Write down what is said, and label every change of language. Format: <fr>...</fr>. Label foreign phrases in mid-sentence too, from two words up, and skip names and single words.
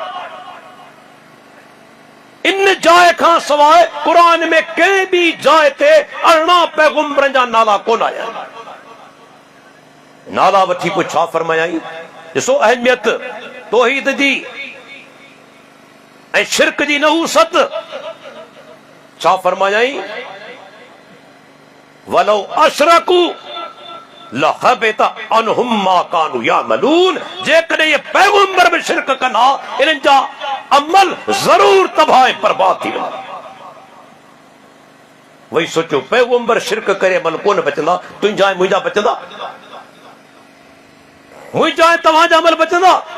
<sd>इन जाइ खां सवाइ क़ुरान में कंहिं बि जाइ ते 18 पैगंबरनि जा नाला कोन आया आहिनि। नाला वठी पोइ छा फरमायाई? ॾिसो अहमियत तौहीद जी ऐं शिरक जी नहूसत। छा फरमायाई?</sd> <ar>ولو أشركوا لحبط عنهم ما كانوا يعملون.</ar> <sd>जेकॾहिं ये पैगंबर भी शिरक कना, इन्हनि जा अमल जरूर तबाह बर्बाद थी वेंदा। वही सोचो, पैगंबर शिरक करे अमल कोन बचंदा, तुंहिंजा ऐं मुंहिंजा बचंदा? मुंहिंजा ऐं तव्हांजा अमल बचंदा?</sd>